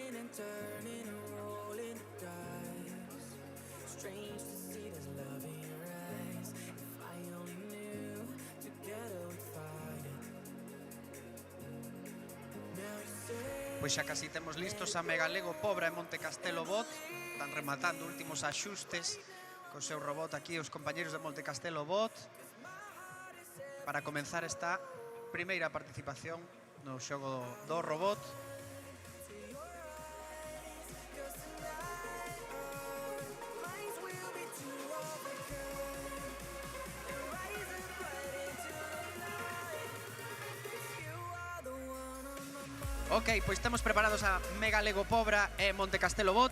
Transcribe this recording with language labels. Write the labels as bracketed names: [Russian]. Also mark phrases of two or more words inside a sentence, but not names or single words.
[English] turning and rolling the dice. Strange to see there's love in your eyes. If I only knew, together we'd fight it. Now you say [Galician] Pois xa casi temos listos a Megalego Pobra e Monte Castelo Bot. Están rematando últimos axustes co seu robot aquí os compañeros de Monte Castelo Bot para comenzar esta primeira participación no xogo do robot. Ok, pois temos preparados a Megalego Pobra e Monte Castelo Bot.